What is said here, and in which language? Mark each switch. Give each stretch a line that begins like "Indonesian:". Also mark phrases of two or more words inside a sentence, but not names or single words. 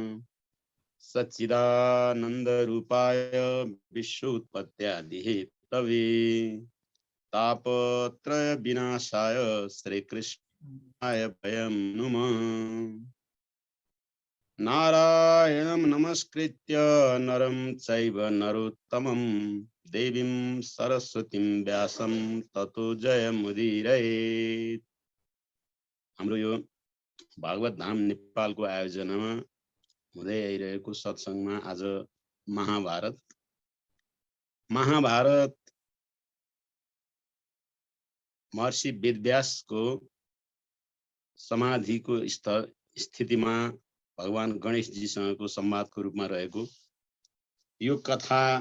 Sanskrit: सच्चिदानंद रूपाय विश्वोत्पत्त्यादिहेतवे तापत्रय विनाशाय श्री कृष्णाय वयं नुमः। नारायणं नमस्कृत्य नरं चैव नरोत्तमं देवीं सरस्वतीं व्यासं ततो जयमुदीरयेत्।
Nepali: हाम्रो यो भागवत धाम नेपालको आयोजनामा हुँदै आइरहेको सत्संगमा आज महाभारत महर्षि वेदव्यासको समाधिको स्थितिमा भगवान गणेशजीसँगको संवादको रूपमा रहेको यो कथा